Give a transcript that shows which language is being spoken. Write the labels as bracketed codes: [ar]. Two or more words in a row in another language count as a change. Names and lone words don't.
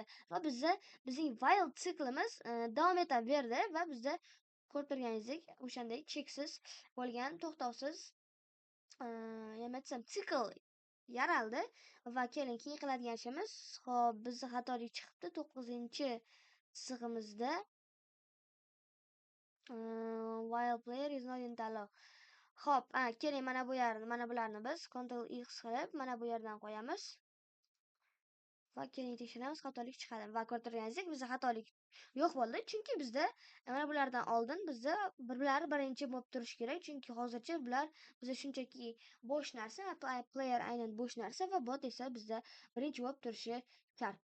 [uz] Va bizning while siklimiz davom etaverdi va bizda ko'rib turganingizdek o'shanday cheksiz bo'lgan to'xtovsiz nima desam sikl yaraldi. Va keling keyin qiladigan ishimiz, hop bizda xatolik chiqibdi 9-chi chizig'imizda [en] while player is not in allow. [uz] Hop, keling mana bularni biz Ctrl X qilib mana bu yerdan qo'yamiz. Va keling tekshiramiz, xatolik chiqadi. Va ko'rib turganingizdek, bizda xatolik yo'q bo'ldi. Chunki bizda mana bulardan oldin bizda birlari birinchi bo'lib turishi kerak. Chunki hozircha bular bizda shunchaki bo'sh narsa, player aynan bo'sh narsa va bot esa bizda birinchi bo'lib turishi shart.